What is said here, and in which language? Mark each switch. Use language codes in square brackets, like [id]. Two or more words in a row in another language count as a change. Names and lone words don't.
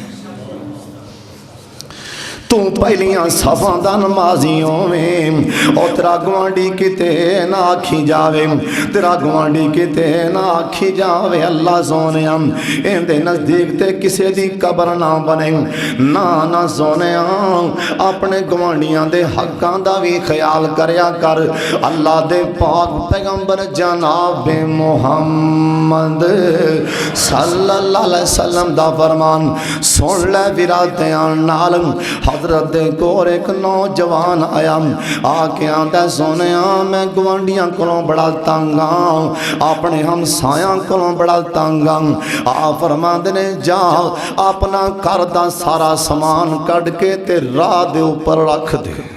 [pa] توں پہلیاں صفاں دا نمازی ہوویں اور تیرا گوانڈھی کتے نہ آکھی جاوے، تیرا گوانڈھی کتے نہ آکھی جاوے اللہ سوہنے ایہدے نزدیک تے کسے دی قبر نہ بنے. نہ نہ سوہنے اپنے گوانڈھیاں دے حقاں دا وی خیال کریا کر. اللہ دے پاک پیغمبر جناب محمد [ar] صلى الله عليه وسلم [pa] دا فرمان سن لے ویرا دھیان نال. حضرت دے کول اک نوجوان آیا آ کے آہندا سوہنے میں گوانڈھیاں کولوں بڑا تنگ ہاں، اپنے ہمسائیاں کولوں بڑا تنگ ہاں. آ فرماندے نے جا اپنا گھر دا سارا سامان کڈھ کے تے راہ دے اتے رکھ دے.